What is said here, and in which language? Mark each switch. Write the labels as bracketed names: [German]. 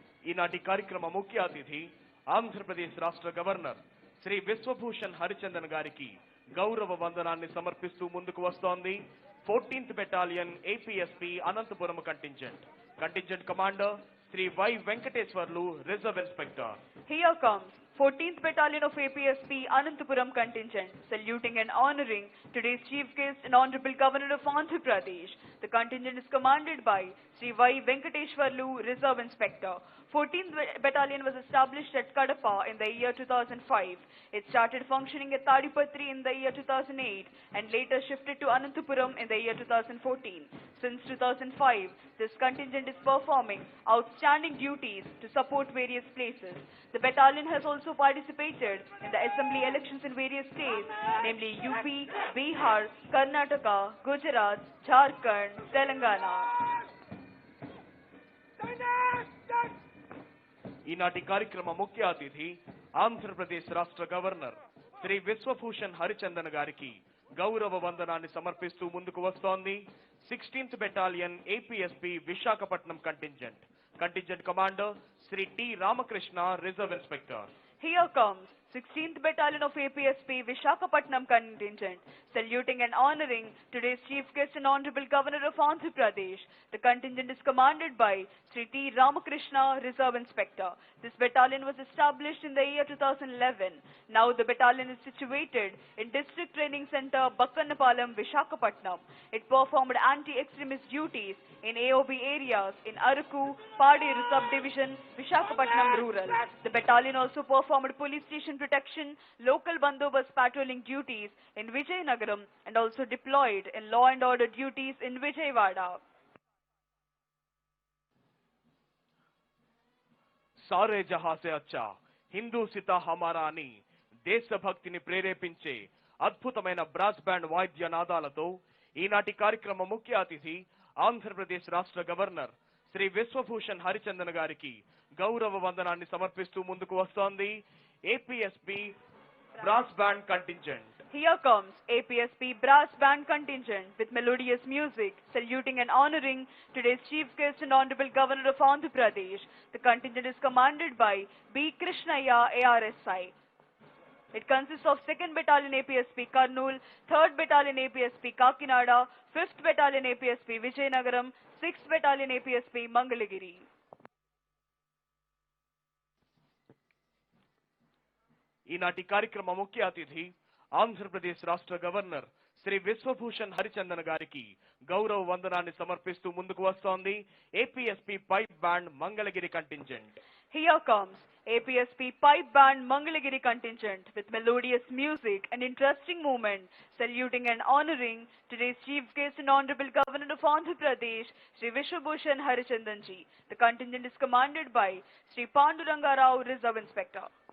[Telugu] ఈనాటి కార్యక్రమ ముఖ్య అతిథి ఆంధ్రప్రదేశ్ రాష్ట్ర గవర్నర్ శ్రీ విశ్వభూషణ్ హరిచందన్ గారికి గౌరవ వందనాన్ని సమర్పిస్తూ ముందుకు వస్తోంది 14th battalion APSP Anantapuram contingent commander Shri why Venkateswarlu reserve inspector. [English] Here comes 14th Battalion of APSP Anantapuram contingent, saluting and honoring today's chief guest and Honorable Governor of Andhra Pradesh. The contingent is commanded by Sri Y. Venkateshwarlu, Reserve Inspector. 14th Battalion was established at Kadapa in the year 2005. It started functioning at Tadipatri in the year 2008 and later shifted to Anantapuram in the year 2014. Since 2005, this contingent is performing outstanding duties to support various places. The battalion has also participated in the assembly elections in various states, namely UP, Bihar, Karnataka, Gujarat, Jharkhand, Telangana. [Telugu] ఈనాటి కార్యక్రమ ముఖ్య అతిథి ఆంధ్రప్రదేశ్ రాష్ట్ర governor Shri Vishwabhushan Harichandan గారికి గౌరవ వందనాన్ని సమర్పిస్తూ ముందుకు వస్తోంది 16th battalion APSP Visakhapatnam contingent commander Shri T Ramakrishna, reserve inspector. [English] Here comes 16th Battalion of APSP Visakhapatnam contingent, saluting and honoring today's chief guest and Honorable Governor of Andhra Pradesh. The contingent is commanded by Sri T. Ramakrishna, Reserve Inspector. This battalion was established in the year 2011. Now the battalion is situated in District Training Center, Bakkannapalam, Visakhapatnam. It performed anti-extremist duties in AOB areas in Araku, Paderu subdivision, Visakhapatnam rural. The battalion also performed police station protection, local bandobast patrolling duties in Vijayanagaram and also deployed in law and order duties in Vijayawada. [Hindi] సారే జహా సే అచ్చా హిందూ సితా హమారా [Telugu] అని దేశభక్తిని ప్రేరేపించే అద్భుతమైన brass band వాయిద్య నాదాలతో ఈనాటి కార్యక్రమ ముఖ్య అతిథి ఆంధ్రప్రదేశ్ రాష్ట్ర గవర్నర్ శ్రీ విశ్వభూషణ్ హరిచందన్ గారికి గౌరవ వందనాన్ని సమర్పిస్తూ ముందుకు వస్తోంది APSP brass band contingent. [English] Here comes APSP Brass Band contingent with melodious music, saluting and honoring today's chief guest and Honorable Governor of Andhra Pradesh. The contingent is commanded by B. Krishnaya, ARSI. It consists of 2nd Battalion APSP Kurnool, 3rd Battalion APSP Kakinada, 5th Battalion APSP Vijayanagaram, 6th Battalion APSP Mangalagiri. [Telugu] ఈనాటి కార్యక్రమ ముఖ్య అతిథి ఆంధ్రప్రదేశ్ రాష్ట్ర governor Shri Vishwabhushan Harichandan గారికి గౌరవ వందనాన్ని సమర్పిస్తూ ముందుకు వస్తోంది APSP pipe band Mangalagiri contingent. [English] Here comes APSP Pipe Band Mangalagiri contingent with melodious music and interesting movement, saluting and honoring today's chief guest and Honorable Governor of Andhra Pradesh, Sri Vishwabhushan Harichandanji. The contingent is commanded by Sri Panduranga Rao, Reserve Inspector.